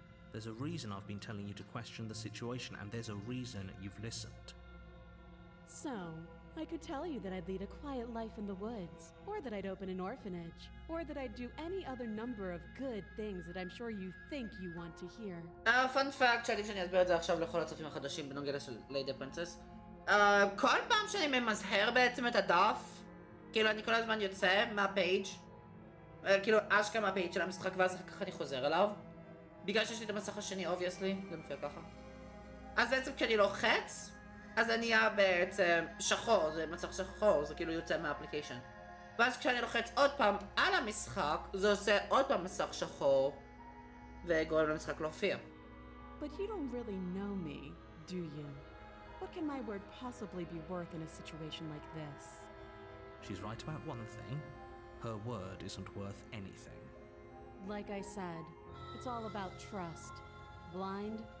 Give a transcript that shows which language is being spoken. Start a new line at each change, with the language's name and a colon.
English: There's a reason I've been telling you to question the situation, and there's a reason you've listened. So, I could tell you that I'd lead a quiet life in the woods, or that I'd open an orphanage, or that I'd do any other number of good things that I'm sure you think you want to hear.
Hebrew: פאנ פאקט שעדיף שאני אסביר את זה עכשיו לכל הצופים החדשים בנוגע לליידי פרינצס. כל פעם שאני ממזהר בעצם את הדף, כאילו אני כל הזמן יוצא מהפייג', כאילו אשכרה מהפייג' של המשחק, ואז אחר כך אני חוזר אליו. בגלל שיש לי את המסך השני, obviously, זה מופיע ככה. אז בעצם כשאני לוחץ, אז אני אהיה בעצם שחור, זה מסך שחור, זה כאילו יוצא מהאפליקיישן. ואז כשאני לוחץ עוד פעם על המשחק, זה עושה עוד פעם מסך שחור, וגורם למשחק להופיע.
English: But you don't really know me, do you? What can my word possibly be worth in a situation like this? She's right about one thing. Her word isn't worth anything. Like I said, it's all about trust. Blind